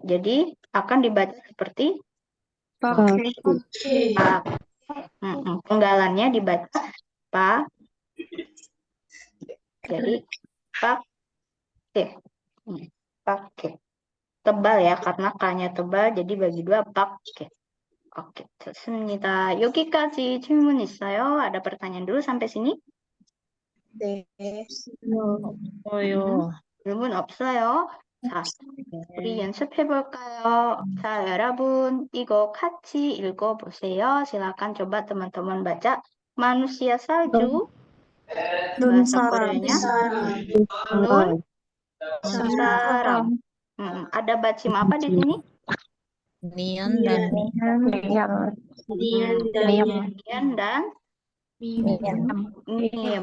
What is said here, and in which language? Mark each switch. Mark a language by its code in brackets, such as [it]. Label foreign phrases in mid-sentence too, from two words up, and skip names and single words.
[id] Jadi akan dibaca seperti bak. Penggalannya dibaca pak. Jadi pakai. Pakai. Tebal ya, karena K-nya tebal, jadi bagi 2 pakai. Oke, [ko] 좋습니다. 여기까지 질문 있어요? [id] Ada pertanyaan dulu sampai sini? [ko] 네. 질문 없어요? 자, 우리 연습해볼까요? 자, 여러분, 이거 같이 읽어보세요. [id] silakan coba teman-teman baca. Manusia salju. Bahasa Koreanya. [ko] 눈 사람. [id] Ada bacim apa di sini? Nian dan Nian dan mim.